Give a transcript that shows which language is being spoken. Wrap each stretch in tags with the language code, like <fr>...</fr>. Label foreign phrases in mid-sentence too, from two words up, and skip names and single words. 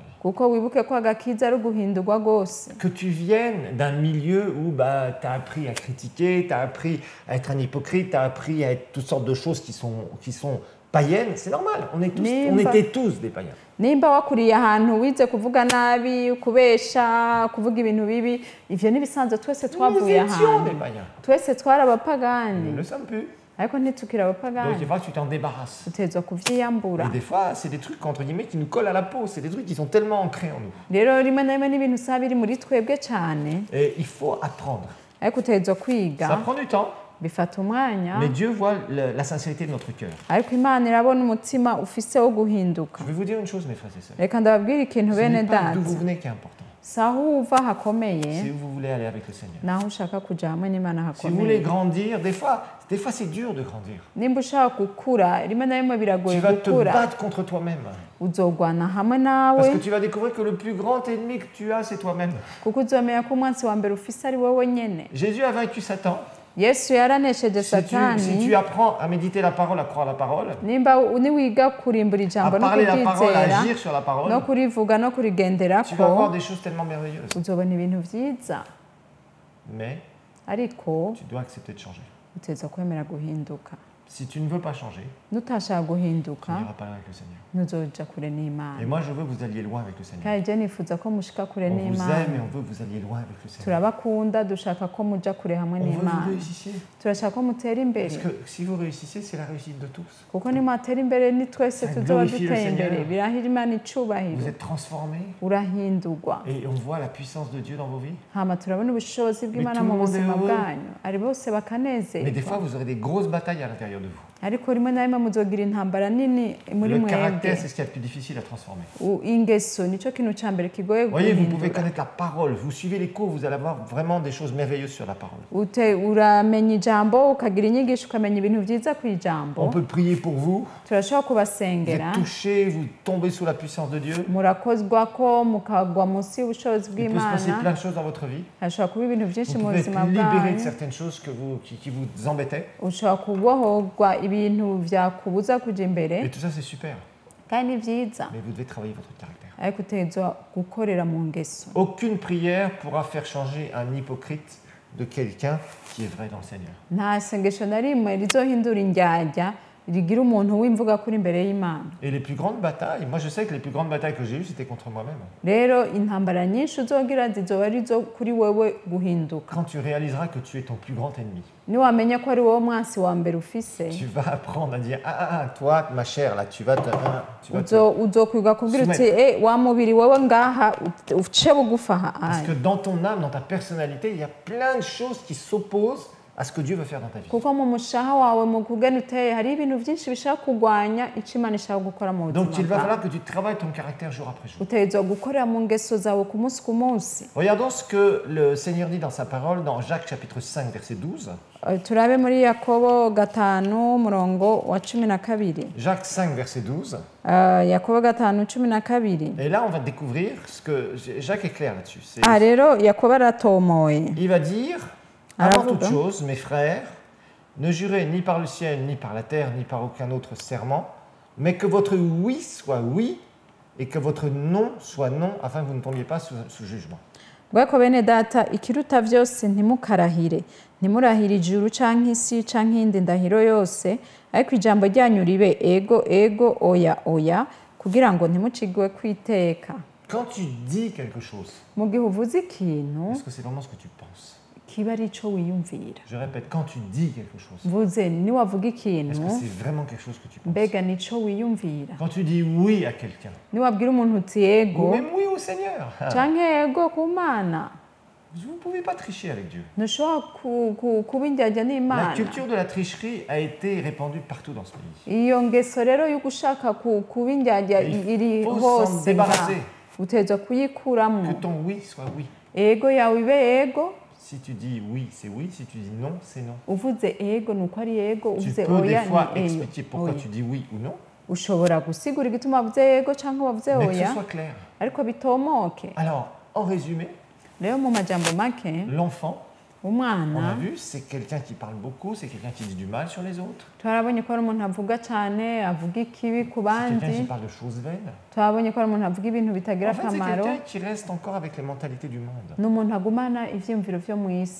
<rn>kuko wibuke ko agakiza ari uguhindurwa rwose</rn> <fr>Que tu viennes d'un milieu où bah, tu as appris à critiquer, tu as appris à être un hypocrite, tu as appris à être toutes sortes de choses qui sont païennes, c'est normal. On était tous des païens.</fr> <rn>nimba wakuriye ahantu wize kuvuga nabi kubesha kuvuga ibintu bibi ivyo n'ibisanzwe twese</rn> <fr>Nous</fr> <rn>twavuye</rn> <fr>étions des</fr> <rn>ahantu</rn> <fr>païens.</fr> <rn>twese twari</rn> <fr>Nous</fr> <rn>abapagani</rn> <fr>ne le sommes plus.</fr> <rn>ariko ntitukiri</rn> <fr>Donc</fr> <rn>abapagani</rn> <fr>il faudra que tu t'en débarrasses.</fr> <rn>tutezwa kuvyiyambura</rn> <fr>Et des fois, c'est des trucs entre guillemets qui nous collent à la peau. C'est des trucs qui sont tellement ancrés en nous.</fr> <rn>rero rimwe na rimwe n'ibintu usaba biri muri twebwe cane</rn> <fr>Et il faut apprendre.</fr> <rn>ariko utezwa</rn> <fr>Ça</fr> <rn>kwiga</rn> <fr>prend du temps,</fr> <rn>bifata umwanya</rn> <fr>mais Dieu voit la sincérité de notre cœur.</fr> <rn>ariko Imana irabona umutima ufise wo guhinduka</rn> <fr>Je vais vous dire une chose, mes frères et sœurs.</fr> <rn>reka ndababwire ikintu</rn> <fr>Ce</fr> <rn>bene</rn> <fr>n'est pas</fr> <rn>data</rn> <fr>d'où vous venez qui est important.</fr> <rn>si aho uva hakomeye</rn> <fr>C'est où vous voulez aller avec le Seigneur.</fr> <rn>naho ushaka kuja hamwe n'Imana</rn> <fr>Si vous voulez</fr> <rn>hakomeye</rn> <fr>grandir, des fois c'est dur de grandir.</fr> <rn>nimba ushaka gukura rimwe na rimwe biragoye</rn> <fr>Tu vas te</fr> <rn>gukura</rn> <fr>battre contre toi-même.</fr> <rn>uzogwana hamwe nawe</rn> <fr>Parce que tu vas découvrir que le plus grand ennemi que tu as, c'est toi-même.</fr> <rn>kuko uzomenya ko umwansi wa mbere ufise ari wowe nyene</rn> <fr>Jésus a vaincu Satan.</fr> <rn>yesu yaranesheje</rn> <fr>Si</fr> <rn>satani</rn> <fr>tu apprends à méditer la parole, à croire la parole,</fr> <rn>nimba niwiga kurimbura</rn> <fr>à</fr> <rn>ijambo no</rn> <fr>parler la parole, à</fr> <rn>kuryizera</rn> <fr>agir sur la parole,</fr> <rn>no kurivuga no</rn> <fr>tu vas voir</fr> <rn>kurigenderako</rn> <fr>des choses tellement merveilleuses.</fr> <rn>uzobona ibintu vyiza</rn> <fr>Mais</fr> <rn>ariko</rn> <fr>tu dois accepter de changer.</fr> <rn>uteza kwemera guhinduka</rn> <fr>Si tu ne veux pas changer,</fr> <rn>nutashaka</rn> <fr>tu</fr> <rn>guhinduka</rn> <fr>n'iras pas loin avec le Seigneur.</fr> <rn>ntuzoja kure</rn> <fr>Et</fr> <rn>n'Imana</rn> <fr>moi, je veux que vous alliez loin avec le Seigneur.</fr> <rn>kandi je nifuza ko mushika kure</rn> <fr>On vous</fr> <rn>n'Imana</rn> <fr>aime et on veut que vous alliez loin avec le Seigneur.</fr> <rn>turabakunda dushaka ko muja kure hamwe</rn> <fr>On veut que</fr> <rn>n'Imana</rn> <fr>vous réussissiez.</fr> <rn>turashaka ko mutera imbere</rn> <fr>Parce que si vous réussissez, c'est la réussite de tous.</fr> <rn>kuko nimwatera imbere ni twese</rn> <fr>Ça</fr> <rn>tuzoba</rn> <fr>glorifie le</fr> <rn>duteye imbere</rn> <fr>Seigneur.</fr> <rn>birahira Imana icubahiro</rn> <fr>Vous êtes transformés</fr> <rn>urahindurwa</rn> <fr>et on voit la puissance de Dieu dans vos vies.</fr> <rn>hama turabona ubushobozi bw'Imana</rn> <fr>tout le</fr> <rn>mu</rn> <fr>monde est</fr> <rn>buzima</rn> <fr>heureux.</fr> <rn>bwanyu ari bose</rn> <fr>Mais des fois,</fr> <rn>bakanezerwa</rn> <fr>vous aurez des grosses batailles à l'intérieur de vous.</fr> <rn>ariko rimwe na rimwe muzogira intambara nini muri</rn> <fr>Le</fr> <rn>mwebwe.</rn> <fr>caractère, c'est ce qu'il y a de plus difficile à transformer.</fr> <rn>Ingeso nico kintu ca mbere kigoye</rn> <fr>Voyez, vous pouvez</fr> <rn>guhindura.</rn> <fr>connaître la parole, vous suivez les cours, vous allez avoir vraiment des choses merveilleuses sur la parole.</fr> <rn>Uramenya ijambo ukagira inyigisho ukamenya ibintu vyiza ku</rn> <fr>On</fr> <rn>ijambo.</rn> <fr>peut prier pour vous,</fr> <rn>Turashobora</rn> <fr>vous</fr> <rn>kubasengera</rn> <fr>êtes touchés, vous tombez sous la puissance de Dieu.</fr> <rn>murakozwako mukagwa munsi y'ubushobozi</rn> <fr>Il peut se passer</fr> <rn>bw'Imana.</rn> <fr>plein de choses dans votre vie.</fr> <rn>Hashobora kuba ibintu vyinshi</rn> <fr>Vous</fr> <rn>mu</rn> <fr>pouvez être</fr> <rn>buzima</rn> <fr>libéré de</fr> <rn>bwanyu.</rn> <fr>certaines choses qui vous embêtaient.</fr> <rn>Ushobora kubohorwa ibintu vyakubuza kuja imbere</rn> <fr>Et tout ça, c'est super.</fr> <rn>kandi ni vyiza,</rn> <fr>Mais vous devez travailler votre caractère.</fr> <rn>ariko utegerezwa gukorera mu ngeso.</rn> <fr>Aucune prière pourra faire changer un hypocrite de quelqu'un qui est vrai dans le Seigneur.</fr> <rn>Nta sengesho na rimwe rizohindura indyarya rigira umuntu w'imvuga kuri imbere y'Imana.</rn> <fr>Et les plus grandes batailles, moi je sais que les plus grandes batailles que j'ai eues, c'était contre moi-même.</fr> <rn>Rero intambara nyinshi uzogira zizoba ari zo kuri wewe guhinduka.</rn> <fr>Quand tu réaliseras que tu es ton plus grand ennemi,</fr> <rn>Niwamenya ko ari wowe mwansi wa mbere ufise,</rn> <fr>tu vas apprendre à dire toi, ma chère, là, tu vas te...</fr> <rn>uzokwiga kubwira uti wa mubiri wewe ngaha uce bugufa aha.</rn> <fr>Parce que dans ton âme, dans ta personnalité, il y a plein de choses qui s'opposent à ce que Dieu veut faire dans ta vie.</fr> <rn>Kuko mu mushaha wawe mu kugena uteye hari ibintu byinshi bishaka kurwanya icyo Imana ishaka gukora mu buzima</rn> <fr>Donc il va</fr> <rn>bwawe.</rn> <fr>falloir que tu travailles ton caractère jour après jour.</fr> <rn>Utegerezwa gukorera mu ngeso zawe ku munsi ku munsi.</rn> <fr>Regardons ce que le Seigneur dit dans sa parole dans Jacques chapitre 5 verset 12.</fr> <rn>Turabe muri Yakobo 5 murongo wa 12.</rn> <fr>Jacques 5 verset 12.</fr> <rn>Yakobo 5 12.</rn> <fr>Et là on va découvrir ce que Jacques est clair là-dessus.</fr> <rn>Rero Yakobo aratomoye.</rn> <fr>Il va dire avant</fr> <rn>Aravuga.</rn> <fr>toute chose, mes frères, ne jurez ni par le ciel, ni par la terre, ni par aucun autre serment, mais que votre oui soit oui et que votre non soit non, afin que vous ne tombiez pas sous jugement.</fr> <rn>Bwako bene data ikiruta vyose ntimukarahire ntimurahire ijuru canke isi canke indi ndahiro yose ariko ijambo ryanyu ribe ego ego oya oya kugira ngo ntimucigwe kwiteka.</rn> <fr>Quand tu dis quelque chose,</fr> <rn>Mu gihe uvuze ikintu</rn> <fr>est-ce que c'est vraiment ce que tu penses?</fr> <rn>kiba ari ico wiyumvira.</rn> <fr>Je répète, quand tu dis quelque chose,</fr> <rn>Mvuze niwavuga</rn> <fr>est-ce</fr> <rn>ikintu</rn> <fr>que c'est vraiment quelque chose que tu penses?</fr> <rn>mbega nico wiyumvira.</rn> <fr>Quand tu dis oui à quelqu'un,</fr> <rn>Niwabwira umuntu uti</rn> <fr>ou</fr> <rn>ego</rn> <fr>même oui au Seigneur,</fr> <rn>canke ego ku Mana</rn> <fr>vous ne pouvez pas tricher avec Dieu.</fr> <rn>ntushobora kuba indyarya</rn> <fr>La</fr> <rn>n'Imana.</rn> <fr>culture de la tricherie a été répandue partout dans ce pays.</fr> <rn>Iyo ngeso rero yo gushaka kuba indyarya iri</rn> <fr>faut s'en</fr> <rn>hose</rn> <fr>débarrasser.</fr> <rn>utegerezwa kuyikuramo.</rn> <fr>Que ton oui soit oui.</fr> <rn>Ego yawe ibe ego,</rn> <fr>Si tu dis oui, c'est oui. Si tu dis non, c'est non.</fr> <rn>uvuze ego nuko ari ego,</rn> <fr>Tu</fr> <rn>uvuze</rn> <fr>peux des</fr> <rn>oya</rn> <fr>fois</fr> <rn>ni eyo.</rn> <fr>expliquer pourquoi tu dis oui ou non,</fr> <rn>Ushobora gusigura igituma wavuze ego canke wavuze</rn> <fr>mais que ce</fr> <rn>oya</rn> <fr>soit clair.</fr> <rn>ariko bitomoke.</rn> <fr>Alors, en résumé,</fr> <rn>Rero mu majambo make</rn> <fr>l'enfant, on a</fr> <rn>umwana</rn> <fr>vu, c'est quelqu'un qui parle beaucoup, c'est quelqu'un qui dit du mal sur les autres,</fr> <rn>turabonye ko ari umuntu avuga cyane avuga ikibi ku</rn> <fr>c'est quelqu'un qui</fr> <rn>bandi.</rn> <fr>parle de choses vaines.</fr> <rn>Turabonye ko ari umuntu avuga ibintu bitagira</rn> <fr>En fait, c'est</fr> <rn>akamaro.</rn> <fr>quelqu'un qui reste encore avec les mentalités du monde.</fr> <rn>Ni umuntu agumana ivyiyumviro vyo mu isi</rn>